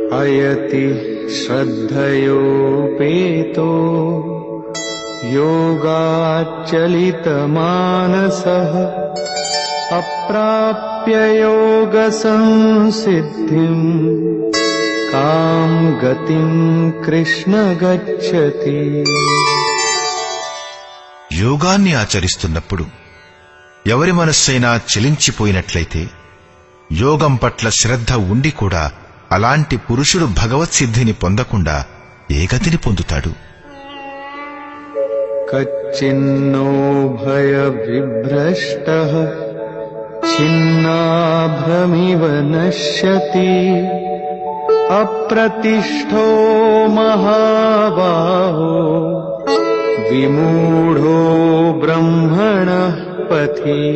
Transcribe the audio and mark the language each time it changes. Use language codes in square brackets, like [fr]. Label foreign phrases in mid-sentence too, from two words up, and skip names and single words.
[sa] चिन्तयति श्रद्धयोपेतो योगाच्चलितमानसः अप्राप्य योगसंसिद्धिम् कां गतिं कृष्ण गच्छति। [te] యోగాన్ని ఆచరిస్తున్నప్పుడు ఎవరి మనస్సైనా చలించిపోయినట్లయితే యోగం పట్ల శ్రద్ధ ఉండి కూడా అలాంటి పురుషుడు భగవత్ సిద్ధిని పొందకుండా ఏ గతిని పొందుతాడు? [sa] కచ్చిన్నో భయ విభ్రష్టః చిన్నాభ్రమివ నశ్యతి అప్రతిష్ఠో మహాబాహో విమూఢో బ్రహ్మణః పథి.